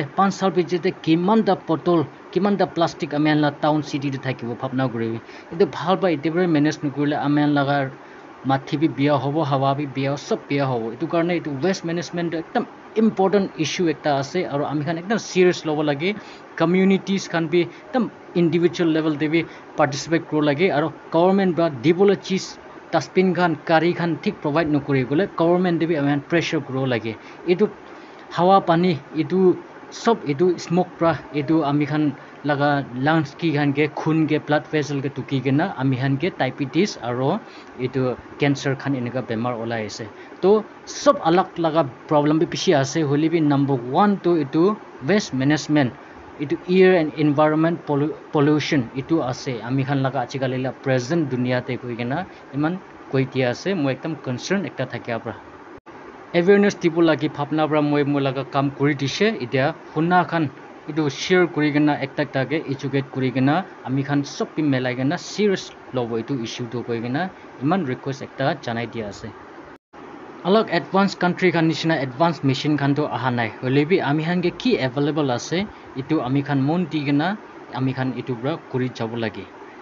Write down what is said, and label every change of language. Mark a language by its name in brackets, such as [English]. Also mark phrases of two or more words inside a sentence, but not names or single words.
[Naga Pidgin] 5 sal bijite kiman da bottle kiman da plastic amen la town city te thakibo phapna kuribi itu bhal ba itibre manage nukurile amen laga mathi bi biya hobo hawa bi biya sob biya hobo itu karne itu [English] waste management [Naga Pidgin] ekdam [English] important issue [Naga Pidgin] ekta ase aro ami khan ekdam serious lobo lage communities khan bi ekdam [English] individual level [Naga Pidgin] de bi participate kro lage aro government ba dibole cheese dustbin khan kari khan thik provide nokuri gole government de bi ami pressure kro lage itu hawa pani itu sob itu smoke pra itu ami khan laga lungs ki khan ke khun ke [English] blood [Naga Pidgin] vessel ke tuki ke na ami khan ke diabetes aro itu cancer khan eneka bemar olai ase to sob alak laga problem bi pishi ase holi bi number 1 to itu [English] waste management [Naga Pidgin] itu [English] air and environment pollution [Naga Pidgin] itu ase ami khan laga achikali la present dunia te koi kena iman koi tia ase mo ekdam concern ekta thakya pra awareness dibo lagi bhapna pra moi laga kam kuri dise itia hunna khan itu share kuri kena ekta ke educate kuri kena ami khan sob pi melai kena serious lobo itu issue to koi kena iman request ekta janai dia ase alag [English] advanced country [Naga Pidgin] khan nishina [English] advanced machine [Naga Pidgin] khan to aha nai holebi ami khan ke ki available ase itu ami khan mon di kena ami khan itu bra kuri jabo lagi